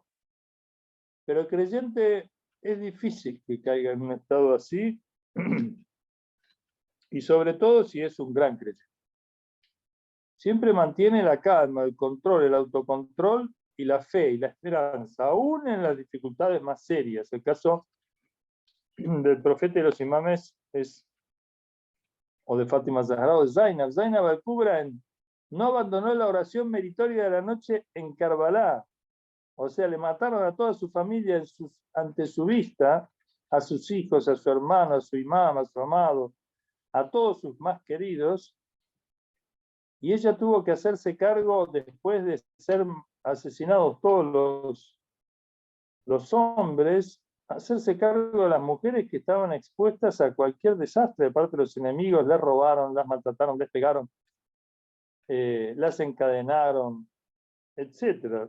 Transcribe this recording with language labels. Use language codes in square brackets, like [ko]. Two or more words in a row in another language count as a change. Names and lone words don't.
[es] Pero el creyente es difícil que caiga en un estado así, y sobre todo si es un gran creyente. Siempre mantiene la calma, el control, el autocontrol y la fe y la esperanza, aún en las dificultades más serias. El caso del profeta y los imames o de Fátima Zahra o de Zainab. Zainab al-Kubra no abandonó la oración meritoria de la noche en Karbala. O sea, le mataron a toda su familia ante su vista, a sus hijos, a su hermano, a su imam, a su amado, a todos sus más queridos, y ella tuvo que hacerse cargo, después de ser asesinados todos los hombres, hacerse cargo de las mujeres que estaban expuestas a cualquier desastre de parte de los enemigos, les robaron, las maltrataron, les pegaron, las encadenaron, etc.